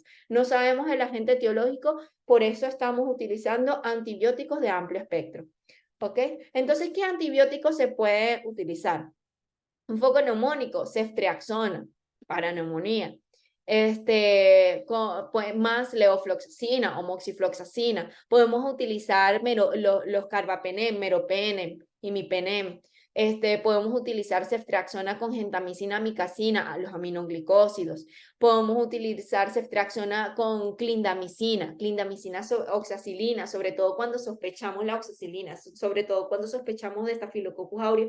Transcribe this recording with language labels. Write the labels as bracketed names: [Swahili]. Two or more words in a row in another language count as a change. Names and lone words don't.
[Spanish] No sabemos el agente etiológico, por eso estamos utilizando antibióticos de amplio espectro. ¿Ok? Entonces, ¿qué antibiótico se puede utilizar? Un foco neumónico, ceftriaxona, para neumonía. Pues, más levofloxacina o moxifloxacina. Podemos utilizar los carbapenem, meropenem, imipenem. Podemos utilizar ceftriaxona con gentamicina, amicacina, los aminoglicósidos. Podemos utilizar ceftriaxona con clindamicina, oxacilina, sobre todo cuando sospechamos la oxacilina, sobre todo cuando sospechamos de Staphylococcus aureus.